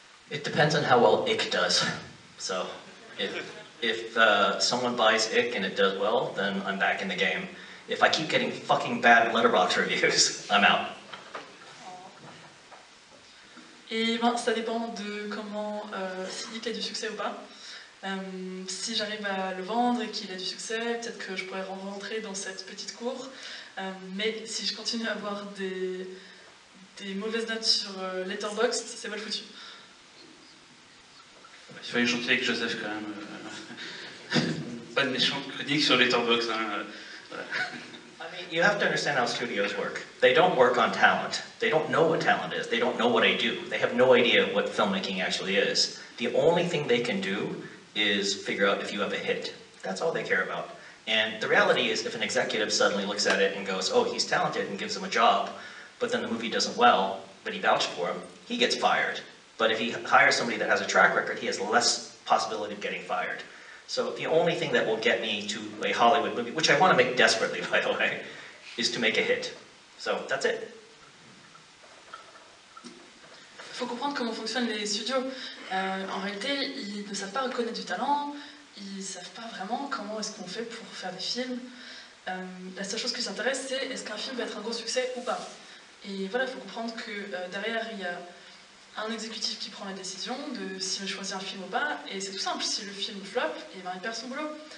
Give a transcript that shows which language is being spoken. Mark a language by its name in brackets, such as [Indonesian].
[English] It depends on how well Ick does. So, if someone buys Ick and it does well, then I'm back in the game. If I keep getting fucking bad Letterboxd reviews, I'm out. [French] Et ben, ça dépend de comment, si Ick a du succès ou pas. Si j'arrive à le vendre et qu'il a du succès, peut-être que je pourrais rentrer dans cette petite cour. Mais si je continue à avoir des mauvaises notes sur Letterboxd, c'est mal foutu. Il fallait chanter avec Joseph quand même. Pas de méchante critique sur Letterboxd. Hein. Voilà. [English] I mean, you have to understand how studios work. They don't work on talent. They don't know what talent is. They don't know what I do. They have no idea what filmmaking actually is. The only thing they can do is figure out if you have a hit. That's all they care about. And the reality is if an executive suddenly looks at it and goes, oh, he's talented and gives him a job, but then the movie doesn't well, but he vouched for him, he gets fired. But if he hires somebody that has a track record, he has less possibility of getting fired. So the only thing that will get me to a Hollywood movie, which I want to make desperately, by the way, is to make a hit. So that's it. [French] Il faut comprendre comment fonctionnent les studios. En réalité, ils ne savent pas reconnaître du talent, ils ne savent pas vraiment comment est-ce qu'on fait pour faire des films. La seule chose qui les intéresse, c'est est-ce qu'un film va être un gros succès ou pas. Et voilà, il faut comprendre que derrière, il y a un exécutif qui prend la décision de s'il choisit un film ou pas, et c'est tout simple, si le film flop, et ben, il perd son boulot.